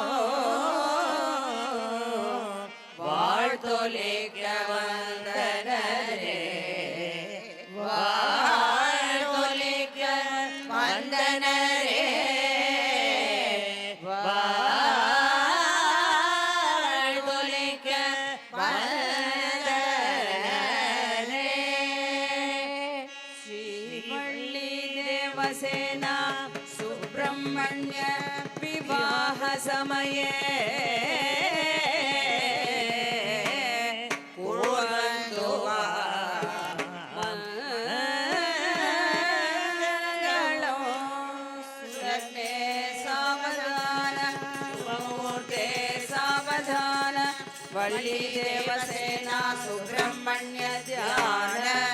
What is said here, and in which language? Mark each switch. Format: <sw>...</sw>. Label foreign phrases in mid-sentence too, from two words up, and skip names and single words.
<ta>வாழ்த்தொலிக்க வந்தனரே வாழ்த்தொலிக்க வந்தனரே வாழ்த்தொலிக்க வந்தனரே</ta> <sa>ஸ்ரீவள்ளி தேவசேனா சுப்பிரமணிய விவாह समये कुर्वन्तु वा मङ्गलम् लग्ने सावधान शुभमुहूर्ते सावधान वल्ली देवसेना सुब्रह्मण्य ध्यान</sa>